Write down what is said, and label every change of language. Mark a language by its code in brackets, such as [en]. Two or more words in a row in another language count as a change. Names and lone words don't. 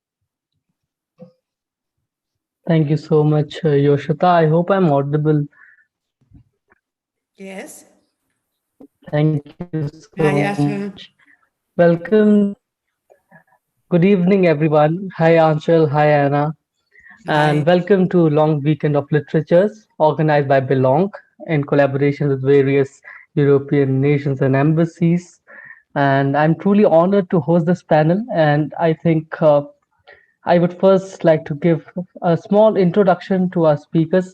[en] Thank you so much, Yoshita. I hope I'm audible. Yes. Thank you so Hi, much. Welcome. Good evening, everyone. Hi, Anshul. Hi, Anna. And welcome to Long Weekend of Literatures, organized by Belong in collaboration with various European nations and embassies. And I'm truly honored to host this panel. And I think I would first like to give a small introduction to our speakers.